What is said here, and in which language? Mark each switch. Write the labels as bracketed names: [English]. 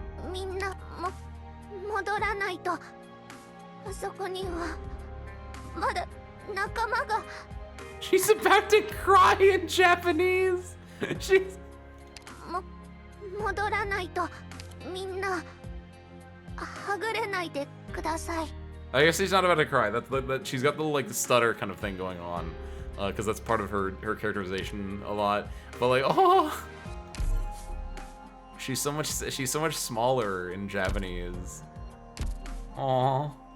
[Japanese] Minna modoranai to. Asoko ni wa mada nakama ga. [English] She's about to cry in Japanese. She's [Japanese] 戻らないとみんなはぐれないでください. [English] I guess she's not about to cry. That she's got the like the stutter kind of thing going on, because that's part of her characterization a lot. But like, oh, she's so much smaller in Japanese. Aww.